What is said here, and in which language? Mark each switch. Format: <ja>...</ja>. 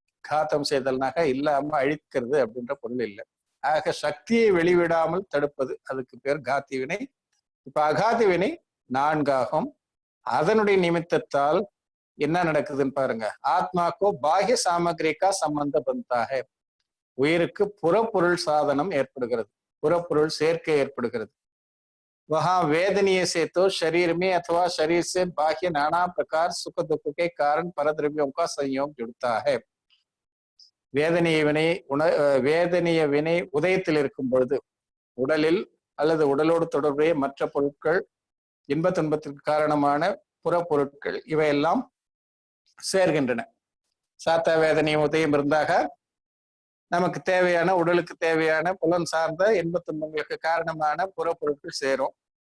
<ta>காதம் செய்தல்னாக இல்லாம அழிக்கிறது அப்படின்ற பொருள் இல்லை. ஆக சக்தியை வெளிவிடாமல் தடுப்பது, அதுக்கு பேர் காத்தி வினை. இப்ப அகாதி வினை 4 ஆகும். அதனுடைய நிமித்தத்தால் என்ன நடக்குதுன்னு பாருங்க.</ta> <hi>ஆத்மாக்கோ பாஹ்ய சாமகிரிக்கா சம்பந்த பந்தாக,</hi> <ta>உயிருக்கு புறப்பொருள் சாதனம் ஏற்படுகிறது, புறப்பொருள் சேர்க்கை ஏற்படுகிறது.</ta> <hi>वहां वेदनीय से तो शरीर में अथवा शरीर से बाह्य नाना प्रकार सुख दुख के कारण परद्रव्यों का संयोग जुड़ता है.</hi> <ta>வேதனிய வினை உதயத்தில் இருக்கும் பொழுது உடலில் அல்லது உடலோடு தொடர்புடைய மற்ற பொருட்கள், இன்ப துன்பத்திற்கு காரணமான புறப்பொருட்கள் இவையெல்லாம் சேர்கின்றன. சாத்தா வேதனையும் உதயம் இருந்தாக நமக்கு தேவையான, உடலுக்கு தேவையான புலன் சார்ந்த இன்ப துன்பங்களுக்கு காரணமான புறப்பொருட்கள் சேரும்.</ta>